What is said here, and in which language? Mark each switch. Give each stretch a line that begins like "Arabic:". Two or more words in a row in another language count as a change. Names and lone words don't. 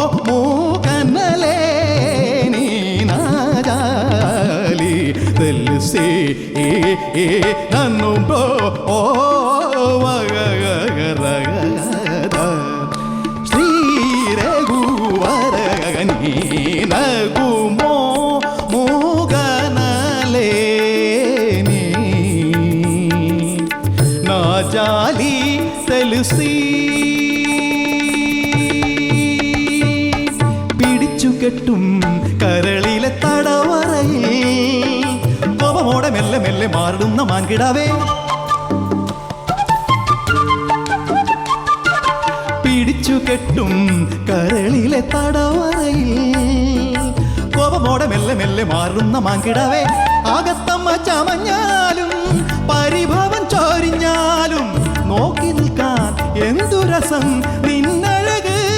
Telugu: మూకనలేని నాజాలి తెలిసి నన్ను ఓ నగుమో మూగనలేని నా జాలి తెలిసి
Malayalam: പിടിച്ചുകെട്ടും കരളിലെ തടവറയിൽ കോപമോടെ മെല്ലെ മെല്ലെ മാറുന്ന മാൻകിടാവേ പിടിച്ചുകെട്ടും കരളിലെ തടവറയിൽ കോപമോടെ മെല്ലെ മെല്ലെ മാറുന്ന മാൻകിടാവേ ആകത്തമ്മ ചമഞ്ഞാലും പരിഭവം ചോരിഞ്ഞാലും നോക്കി നിൽക്കാൻ എന്തു രസം നിന്നഴക്